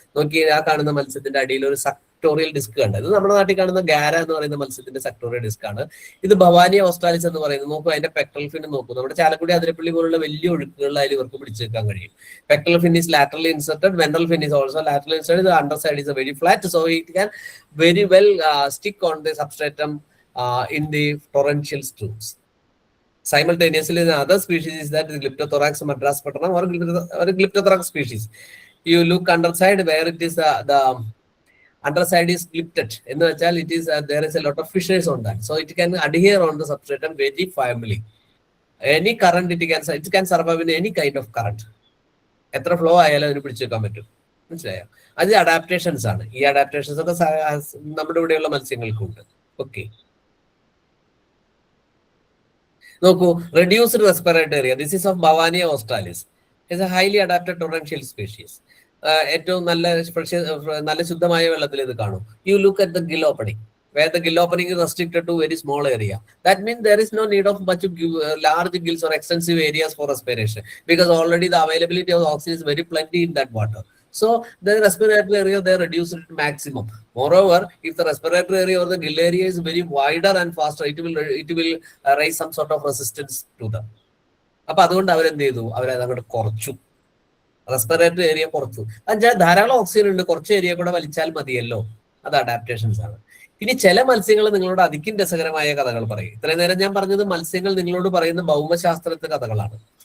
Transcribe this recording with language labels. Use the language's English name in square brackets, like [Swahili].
[Malayalam] നോക്കി, ആ കാണുന്ന മത്സ്യത്തിന്റെ അടിയിൽ ഒരു സെക്ടോറിയൽ ഡിസ്ക് കണ്ട. ഇത് നമ്മുടെ നാട്ടിൽ കാണുന്ന ഗാര എന്ന് പറയുന്ന മത്സ്യത്തിന്റെ സെക്ടോറിയൽ ഡിസ്ക് ആണ്. ഇത് ഭവാനിയ ഓസ്ട്രാലിസ് എന്ന് പറയുന്നത്. നോക്കൂ, അതിന്റെ പെക്ടറൽ ഫിൻ നോക്കൂ. നമ്മുടെ ചാലക്കുടി അതിരപ്പള്ളി പോലുള്ള വലിയ ഒഴുക്കുകളിൽ അതിൽ ഇവർക്ക് പിടിച്ചെടുക്കാൻ കഴിയും. [English] Pectoral fin is laterally inserted, ventral fin is also laterally inserted. The underside is very flat, so it can very well stick on the substratum in the torrential streams. Simultaneously, the other species is that the Glyptothorax madraspatana or Glyptothorax species. You look underside where it is the underside is glypted. In the child, it is there is a lot of fissures on that, so it can adhere on the substratum very firmly. Any current it can survive in any kind of current. [Malayalam] എത്ര flow ആയാലും അതിന് പിടിച്ചെടുക്കാൻ പറ്റും. മനസ്സിലായോ? അത് adaptations ആണ്. ഈ adaptations ഒക്കെ നമ്മുടെ ഇവിടെയുള്ള മത്സ്യങ്ങൾക്കുണ്ട്. ഓക്കെ, നോക്കൂ, reduced respiratory area. [English] This is of Bhavania australis. It's a highly adapted torrential species. [Malayalam] ഏറ്റവും നല്ല ശുദ്ധമായ വെള്ളത്തിൽ ഇത് കാണും. [English] You look at the gill opening, where the gill opening is restricted to very small area. That means there is no need of much large gills or extensive areas for respiration, because already the availability of oxygen is very plenty in that water. So the respiratory area they reduce it to maximum. Moreover, if the respiratory area or the gill area is very wider and faster, it will raise some sort of resistance to them. [Malayalam] അപ്പൊ അതുകൊണ്ട് അവരെന്ത് ചെയ്തു? അവരത് അങ്ങോട്ട് കുറച്ചു, respiratory area കുറച്ചു. എന്നുവെച്ചാൽ ധാരാളം ഓക്സിജൻ ഉണ്ട്, കുറച്ച് ഏരിയ കൂടെ വലിച്ചാൽ മതിയല്ലോ. അത് അഡാപ്റ്റേഷൻസ് ആണ്. ഇനി ചില മത്സ്യങ്ങൾ നിങ്ങളോട് അതിക്കും രസകരമായ കഥകൾ പറയും. ഇത്രയും നേരം ഞാൻ പറഞ്ഞത് മത്സ്യങ്ങൾ നിങ്ങളോട് പറയുന്ന ഭൗമശാസ്ത്രത്തെ കഥകളാണ്.